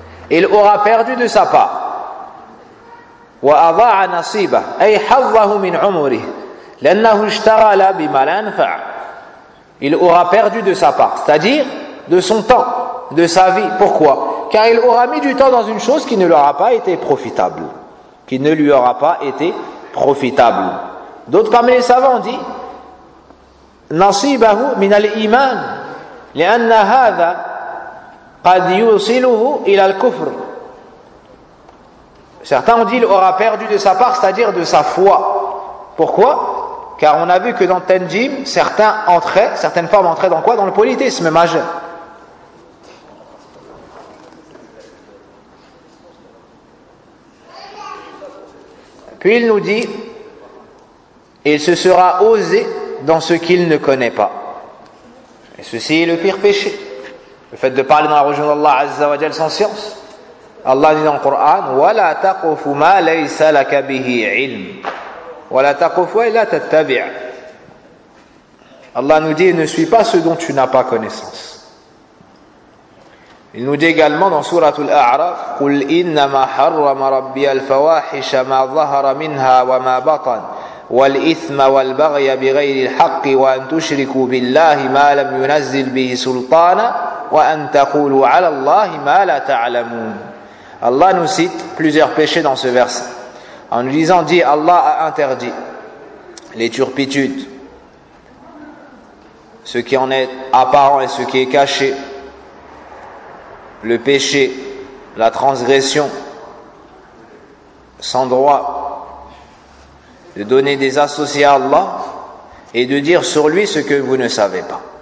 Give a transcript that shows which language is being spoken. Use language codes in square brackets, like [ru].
[fr] Il aura perdu de sa part. [ar] وَأَضَاعَ نَصِيبَهُ أَيْ حَظَّهُ مِنْ عُمُرِهِ لَنَّهُ اشْتَغَلَ بِمَا لَا نَفَعَ. [fr] Il aura perdu de sa part, c'est-à-dire de son temps, de sa vie. Pourquoi ? Car il aura mis du temps dans une chose qui ne lui aura pas été profitable. Qui ne lui aura pas été profitable. D'autres parmi les savants ont dit [ar] نَصِيبَهُ مِنَ الْإِيمَانِ لِأَنَّ هَذَا قَدْ يُوصِلُهُ إِلَى الْكُفْرِ. [fr] Certains ont dit il aura perdu de sa part, c'est-à-dire de sa foi. Pourquoi ? Car on a vu que dans Tenjim, certains entraient, certaines formes entraient dans quoi ? Dans le polythéisme majeur. Puis il nous dit, il se sera osé dans ce qu'il ne connaît pas. Et ceci est le pire péché. Le fait de parler dans la religion d'Allah [ar] Azza wa Jal [fr] sans science. Allah dit dans le Coran, [ar] وَلَا تَقُفُ مَا لَيْسَ لَكَ بِهِ عِلْمٍ وَلَا تَقُفُ وَلَا تَتَّبِعُ. [fr] Allah nous dit, ne suis pas ce dont tu n'as pas connaissance. Il nous dit également dans Sourate Al-A'raf, [ar] قُلْ إِنَّمَا حَرَّمَ رَبِّيَ الْفَوَاحِشَ مَا ظَهَرَ مِنْهَا وَمَا بَطَنَ وَالْإِثْمَ وَالْبَغْيَ بِغَيْرِ الْحَقِّ وَأَنْ تُشْرِكُوا بِاللَّهِ مَا لَمْ يُنَزِّلْ بِهِ سُلْطَانًا وَأَنْ تَقُولُوا عَلَى اللَّهِ مَا لَا تَعْلَمُونَ. [fr] Allah nous cite plusieurs péchés dans ce verset. En nous disant, dit Allah a interdit les turpitudes, ce qui en est apparent et ce qui est caché, le péché, la transgression, sans droit, de donner des associés à Allah et de dire sur lui ce que vous ne savez pas.